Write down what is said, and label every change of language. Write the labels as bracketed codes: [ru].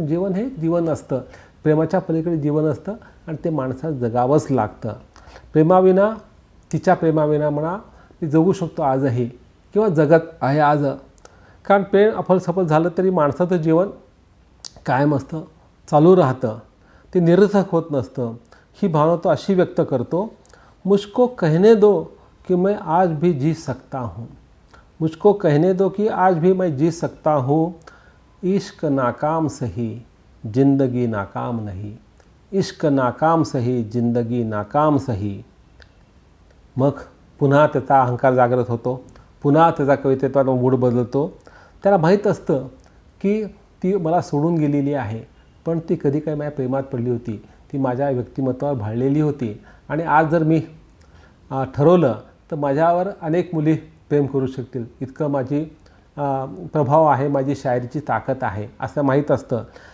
[mr] कारण जीवन हे जीवन असतं, प्रेमाच्या पलीकडे जीवन असतं आणि ते माणसाला जगावंच लागतं. प्रेमाविना, तिच्या प्रेमाविना म्हणा मी जगू शकतो आजही किंवा जगत आहे आज. कारण प्रेम अफल सफल झालं तरी माणसाचं जीवन कायम असतं, चालू राहतं, ते निरर्थक होत नसतं. ही भावना तो अशी व्यक्त करतो, [hi] मुझको कहने दो कि मैं आज भी जी सकता हूँ, मुझको कहने दो कि आज भी मैं जी सकता हूँ. इश्क नाकाम सही जिंदगी नाकाम नहीं, इश्क नाकाम सही जिंदगी नाकाम सही. [mr] मग पुन्हा त्याचा अहंकार जागृत होतो, पुन्हा त्याचा कवितेचा मूड बदलतो. त्याला माहीत असतं की ती मला सोडून गेलेली आहे, पण ती कधी काही माझ्या प्रेमात पडली होती, ती माझ्या व्यक्तिमत्वावर भाळलेली होती आणि आज जर मी ठरवलं तर माझ्यावर अनेक मुली प्रेम करू शकतील, इतकं माझी प्रभाव आहे, माझी शायरीची ताकद आहे असं माहीत असतं.